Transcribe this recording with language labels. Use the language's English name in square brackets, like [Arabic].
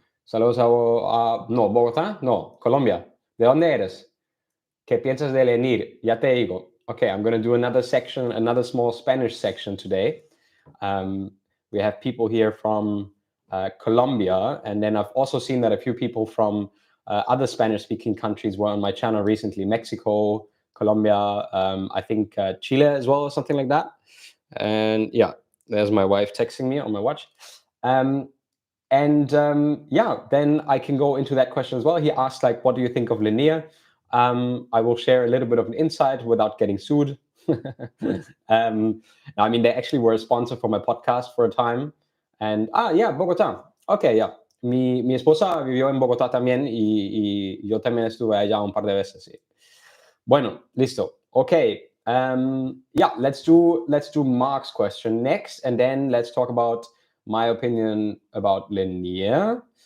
[Spanish] Saludos no, Bogotá, no, Colombia. ¿De dónde eres? ¿Qué piensas de Lenire? Ya te digo. [English] Okay, I'm going to do another section, another small Spanish section today. We have people here from Colombia, and then I've also seen that a few people from other Spanish-speaking countries were on my channel recently. Mexico, Colombia, I think Chile as well, or something like that. And yeah, there's my wife texting me on my watch. Then I can go into that question as well. He asked, like, what do you think of Lenire? I will share a little bit of an insight without getting sued. I mean, they actually were a sponsor for my podcast for a time. And, yeah, Bogotá. Okay, yeah. [Spanish] Mi esposa vivió en Bogotá también, y yo también estuve allá un par de veces, sí. Bueno, listo. Okay. [English] Yeah, let's do Mark's question next, and then let's talk about my opinion about Lenire,